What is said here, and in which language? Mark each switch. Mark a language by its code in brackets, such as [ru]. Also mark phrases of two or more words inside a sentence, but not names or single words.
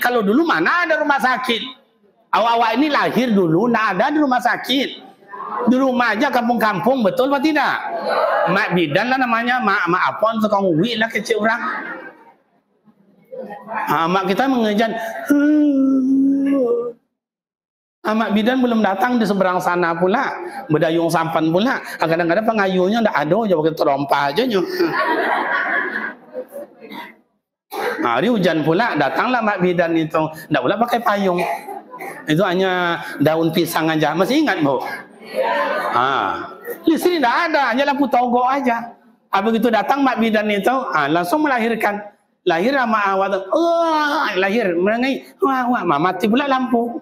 [ms] Kalau dulu mana ada rumah sakit? Awak-awak ini lahir dulu, nggak ada di rumah sakit. Di rumah aja kampung-kampung, betul apa tidak? Mak bidan lah namanya, mak apon tukang uwi lah kecil orang. Mak kita mengejan. Mak bidan belum datang di seberang sana pula, berdayung sampan pula. Kadang-kadang pengayunya ndak ada, aja pakai terompah aja nyo. Hari hujan pula, datanglah mak bidan itu, ndak pula pakai payung. Itu hanya daun pisang aja. Masih ingat, Bu? Di sini ndak ada, hanya lampu togok aja. Begitu datang mak bidan itu, langsung melahirkan. Lahir sama awal, lahir merengai, wah, mati pula lampu.